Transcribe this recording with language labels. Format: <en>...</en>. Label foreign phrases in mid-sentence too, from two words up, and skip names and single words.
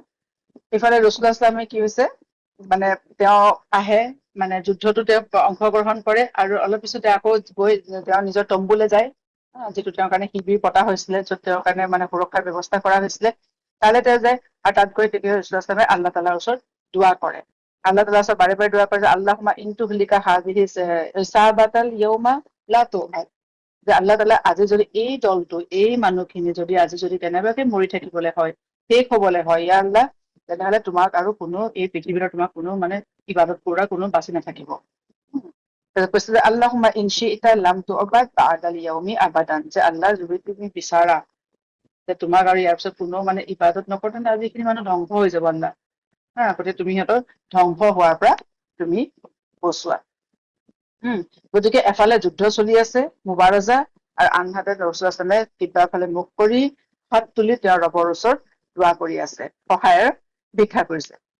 <as>ইফালে ৰাসূলুল্লাহ ইছলামে কি হৈছে, তেওঁ আহে, যুদ্ধতো তেওঁ অংশগ্ৰহণ কৰে, আৰু অলপ পিছতে আকৌ গৈ তেওঁ নিজৰ তম্বুলৈ যায়, যিটো তেওঁৰ কাৰণে শিবিৰ পতা হৈছিলে, য'ত তেওঁৰ কাৰণে সুৰক্ষাৰ ব্যৱস্থা কৰা হৈছিলে, তালৈ তেওঁ যায়। আৰু তাত গৈ তেতিয়া ৰাসূলুল্লাহ ইছলামে আল্লাহ তাআলাৰ ওচৰত দুৱা কৰে। আল্লাহ তাআলাৰ ওচৰত বাৰে বাৰে দুৱা কৰে যে</as> <ar>اللهم إن تهلك هذه العصابة اليوم لا تعبد,</ar> <as>যে আল্লাহ তাআলা আজি যদি এই দলটো, এই মানুহখিনি আজি যদি কেনেবাকে মৰি থাকিবলৈ হয়, শেষ হবলৈ হয়,</as> <ar>يا الله,</ar> <as>তেনেহলে তোমাক আৰু কোনো এই পৃথিৱীত তোমাক কোনো ইবাদত কৰা কোনো বাচি নাথাকিব। কৈছে যে</as> <ar>اللهم إن شئت لم تعبد بعد اليوم أبدا,</ar> <as>যে আল্লাহ যদি তুমি বিচাৰা যে তোমাক আৰু ইয়াৰ পিছত কোনো ইবাদত নকৰে, তেন্তে আজি এইখিনি মানুহ ধ্বংস হৈ যাব আল্লাহ। গতিকে তুমি সিহঁতৰ ধ্বংস হোৱাৰ পৰা তুমি বচোৱা। গতিকে এফালে যুদ্ধ চলি আছে মুবাৰজা, আৰু আনহাতে ৰসুলামে কিবাৰ ফালে মুখ কৰি হাত তুলি তেওঁৰ ৰবৰ ওচৰত দোৱা কৰি আছে, সহায়ৰ ভিক্ষা কৰিছে।</as>